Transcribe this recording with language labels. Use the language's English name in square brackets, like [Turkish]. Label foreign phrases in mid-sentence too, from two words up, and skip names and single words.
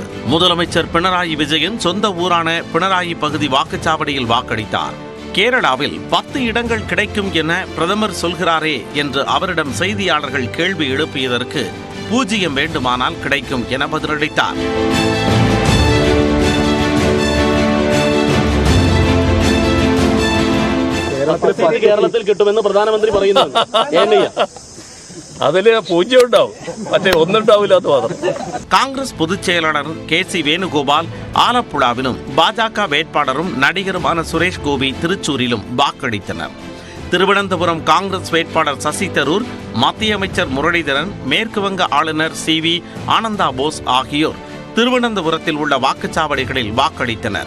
[Tamil] முதலமைச்சர் பினராயி விஜயன் சொந்த ஊரான பினராயி பகுதி வாக்குச்சாவடியில் வாக்களித்தார். கேரளாவில் 10 இடங்கள் கிடைக்கும் என பிரதமர் சொல்கிறாரே என்று அவரிடம் செய்தியாளர்கள் கேள்வி எழுப்பியதற்கு 0 வேண்டுமானால் கிடைக்கும் என பதிலளித்தார். [Malayalam] കേരളത്തിൽ കിട്ടുമെന്ന് പ്രധാനമന്ത്രി പറയുന്നു. അതില് 0 ഉണ്ടാവും, മറ്റേ ഒന്നുണ്ടാവില്ലാത്ത മാത്രം. [Tamil] காங்கிரஸ் பொதுச் செயலாளர் KC வேணுகோபால் ஆலப்புழாவிலும், பாஜக வேட்பாளரும் நடிகருமான சுரேஷ் கோபி திருச்சூரிலும் வாக்களித்தனர். திருவனந்தபுரம் காங்கிரஸ் வேட்பாளர் சசி தரூர், மத்திய அமைச்சர் முரளிதரன், மேற்கு வங்க ஆளுநர் CV ஆனந்தா போஸ் ஆகியோர் திருவனந்தபுரத்தில் உள்ள வாக்குச்சாவடிகளில் வாக்களித்தனர்.